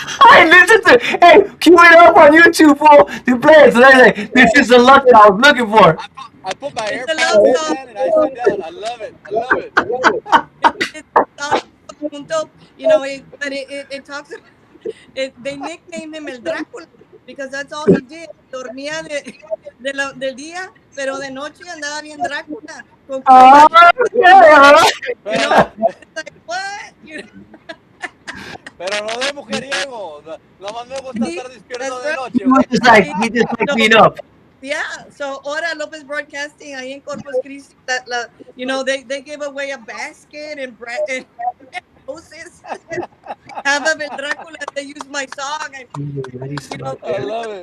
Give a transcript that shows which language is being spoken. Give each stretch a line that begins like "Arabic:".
English: Hey, listen to. Hey, cue it up on YouTube, fool. To play it. So they're like, this is the luck that I was looking for. I put my It's a AirPods love in, song. man, and I sit down. I love it. I love it. It's all junto, you know, but it talks about they nicknamed him El Drácula because that's all he did.
Spanish: Dormía del día, pero de noche andaba bien Drácula. Con
English: Oh, yeah. you know, it's like, what? You know,
Spanish: Pero no de mujeriego. Nomás me gusta estar despierto de noche,
English: He was just like, he just like being up. yeah. So ahora Lopez Broadcasting ahí en Corpus Christi, they gave away a basket and roses. Have a Drácula. They used my song. And, I love it.